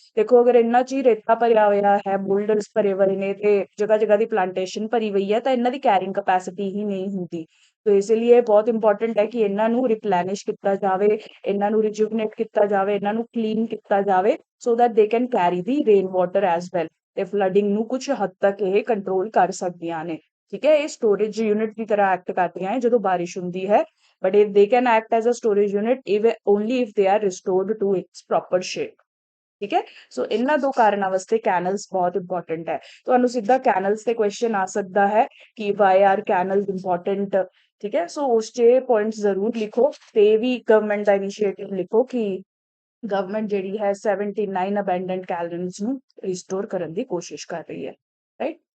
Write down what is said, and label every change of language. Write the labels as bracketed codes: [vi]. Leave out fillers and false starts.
[pa] ਦੇਖੋ ਅਗਰ ਇੰਨਾ 'ਚ ਹੀ ਰੇਤਾ ਭਰਿਆ ਹੋਇਆ ਹੈ, ਬੋਲਡਰਸ ਭਰੇ ਹੋਏ ਨੇ ਤੇ ਜਗ੍ਹਾ ਜਗ੍ਹਾ ਦੀ ਪਲਾਂਟੇਸ਼ਨ ਭਰੀ ਹੋਈ ਹੈ, ਤਾਂ ਇਹਨਾਂ ਦੀ ਕੈਰਿੰਗ ਕਪੈਸਿਟੀ ਹੀ ਨਹੀਂ ਹੁੰਦੀ। ਤੋ ਇਸ ਲਈ ਇਹ ਬਹੁਤ ਇੰਪੋਰਟੈਂਟ ਹੈ ਕਿ ਇਹਨਾਂ ਨੂੰ ਰਿਪਲੈਨਿਸ਼ ਕੀਤਾ ਜਾਵੇ, ਇਹਨਾਂ ਨੂੰ ਰਿਜੂਵਨੇਟ ਕੀਤਾ ਜਾਵੇ, ਇਹਨਾਂ ਨੂੰ ਕਲੀਨ ਕੀਤਾ ਜਾਵੇ, [en] So that they can carry the rain water as well. [pa] ਤੇ ਫਲੱਡਿੰਗ ਨੂੰ ਕੁਝ ਹੱਦ ਤੱਕ ਇਹ ਕੰਟਰੋਲ ਕਰ ਸਕਦੀਆਂ ਨੇ। ਠੀਕ ਹੈ, ਇਹ ਸਟੋਰੇਜ ਯੂਨਿਟ ਦੀ ਤਰ੍ਹਾਂ ਐਕਟ ਕਰਦੀਆਂ ਹੈ ਜਦੋਂ ਬਾਰਿਸ਼ ਹੁੰਦੀ ਹੈ, [en] But they can act as a storage unit only if they are restored to its proper shape। [pa] ਠੀਕ ਹੈ। ਸੋ ਇਹਨਾਂ ਦੋ ਕਾਰਨਾਂ ਵਾਸਤੇ ਕੈਨਲਸ ਬਹੁਤ ਇੰਪੋਰਟੈਂਟ ਹੈ। ਤੁਹਾਨੂੰ ਸਿੱਧਾ ਕੈਨਲਸ ਤੇ ਕੁਐਸਚਨ ਆ ਸਕਦਾ ਹੈ ਕਿ [en] Why are canals important. [pa] ਠੀਕ ਹੈ, ਸੋ ਉਸ 'ਚ ਪੁਆਇੰਟ ਜ਼ਰੂਰ ਲਿਖੋ, ਤੇ ਵੀ ਗਵਰਨਮੈਂਟ ਦਾ ਇਨੀਸ਼ੀਏਟਿਵ ਲਿਖੋ ਕਿ ਗਵਰਨਮੈਂਟ ਜਿਹੜੀ ਹੈ 79 ਅਬੈਂਡਨਡ ਕੈਨਲਸ ਨੂੰ ਰਿਸਟੋਰ ਕਰਨ ਦੀ ਕੋਸ਼ਿਸ਼ ਕਰ ਰਹੀ ਹੈ, ਰਾਈਟ।